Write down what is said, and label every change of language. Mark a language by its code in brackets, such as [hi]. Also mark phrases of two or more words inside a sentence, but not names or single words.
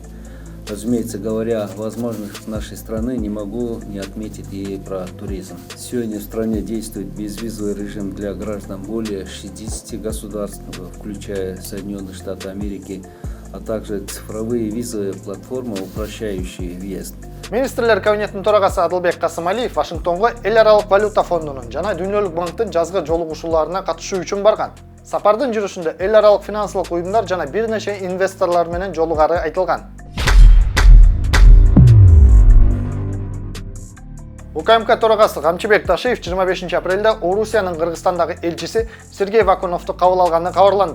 [ru] Разумеется, говоря о возможностях нашей страны, не могу не отметить и про туризм. Сегодня в стране действует безвизовый режим для граждан более 60 государств, включая Соединенные Штаты Америки, а также цифровые визовые платформы, упрощающие въезд. [ky] Министрлер кабинетинин төрагасы Адылбек Касымалиев Вашингтонго Эл аралык валюта фондунун жана Дүйнөлүк банктын жазгы жолугушууларына катышуу үчүн барган. Сапардын жүрүшүндө эл аралык финансылык уюмдар жана бир нече инвесторлор менен жолугары айтылган. УКМК төрагасы Камчыбек Ташиев 25 апрелде Орусиянын Кыргызстандагы элчиси Сергей Вакуновду кабыл алганы кабарланды.